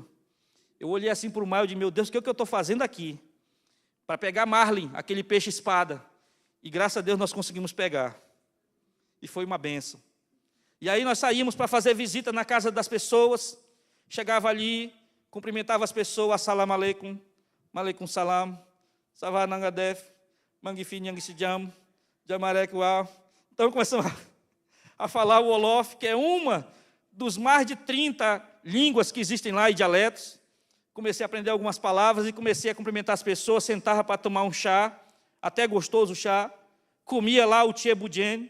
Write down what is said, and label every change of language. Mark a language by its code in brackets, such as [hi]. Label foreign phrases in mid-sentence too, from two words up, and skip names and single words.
[pt] Eu olhei assim para o mar e digo, meu Deus, o que é que eu estou fazendo aqui? Para pegar marlin, aquele peixe espada. E graças a Deus nós conseguimos pegar. E foi uma benção. E aí nós saímos para fazer visita na casa das pessoas, chegava ali, cumprimentava as pessoas, [ar] السلام عليكم، عليكم السلام, [wo] savanangadef, mangifi nyangisijam, jamarek uau. [pt] Então começamos a falar o Wolof, que é uma dos mais de 30 línguas que existem lá e dialetos. Comecei a aprender algumas palavras e comecei a cumprimentar as pessoas, sentava para tomar um chá, até gostoso o chá, comia lá o tchebudjen.